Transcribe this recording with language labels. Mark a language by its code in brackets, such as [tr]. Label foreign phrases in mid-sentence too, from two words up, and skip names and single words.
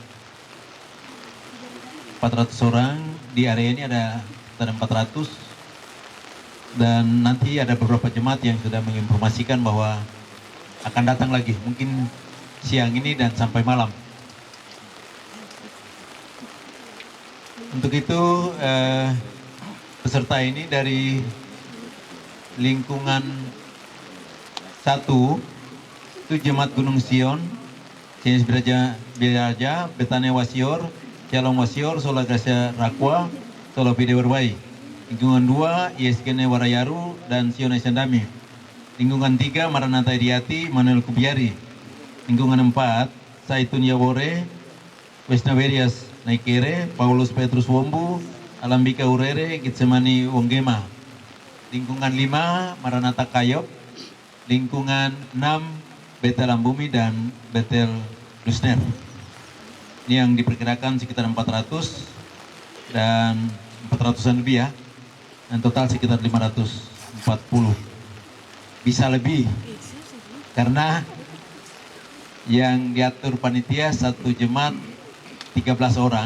[id] 400 orang di area ini ada sekitar 400, dan nanti ada beberapa jemaat yang sudah menginformasikan bahwa akan datang lagi, mungkin siang ini dan sampai malam. Untuk itu peserta ini dari lingkungan 1 itu Jemaat Gunung Sion, Jenis Biraja, Betania Wasior, Shalom Wasior, Sola Gracia Rakwa, Sola Pide Berbai. Lingkungan 2 ISGN Warayaru dan Sion Sandami. Lingkungan 3 Maranatha Iriati, Manuel Kubiari. Lingkungan 4 Saitun Yawore, Wesnaverias Naikere, Paulus Petrus Wombu, Alambika Urere, Gitsemani Wonggema. Lingkungan 5 Maranatha Kayop. Lingkungan 6 Betel Ambumi dan Betel Lusner. Ini yang diperkirakan sekitar 400 dan 400-an lebih ya. Dan total sekitar 540. Bisa lebih. Karena yang diatur panitia satu jemaat 13 orang.